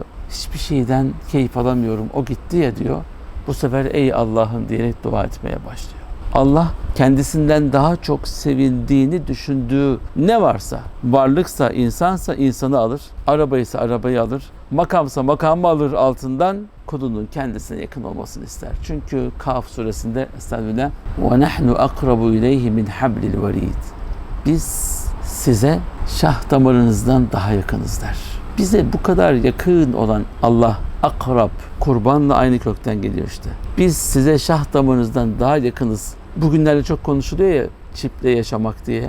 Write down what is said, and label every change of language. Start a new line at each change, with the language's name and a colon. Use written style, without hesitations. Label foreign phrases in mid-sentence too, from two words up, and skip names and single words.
Turkish: Hiçbir şeyden keyif alamıyorum, o gitti ya diyor. Bu sefer ey Allah'ım diyerek dua etmeye başlıyor. Allah kendisinden daha çok sevildiğini düşündüğü ne varsa, varlıksa, insansa insanı alır, arabaysa arabayı alır, makamsa makamı alır altından, kulunun kendisine yakın olmasını ister. Çünkü Kaf suresinde Estağfirullah
Arabic: وَنَحْنُ أَقْرَبُ اِلَيْهِ مِنْ حَبْلِ الْوَرِيدِ
Turkish: Biz size şah damarınızdan daha yakınız der. Bize bu kadar yakın olan Allah, akrab, kurbanla aynı kökten geliyor işte. Biz size şah damarınızdan daha yakınız. Bugünlerde çok konuşuluyor ya çiple yaşamak diye.